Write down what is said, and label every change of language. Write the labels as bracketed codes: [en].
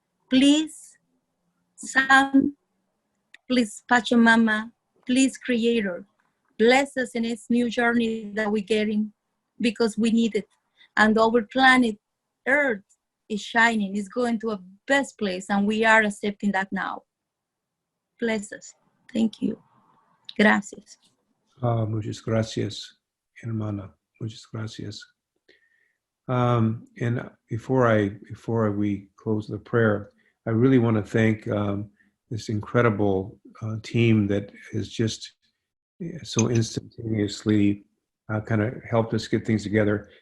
[en] Please, Sun, please, Pachamama, please, Creator, bless us in this new journey that we're getting because we need it. And our planet, Earth, is shining, is going to a best place, and we are accepting that now. Bless us. Thank you. [es] Gracias. Muchas gracias, hermana. Muchas gracias. [en] And before we close the prayer, I really want to thank this incredible team that has just so instantaneously kind of helped us get things together.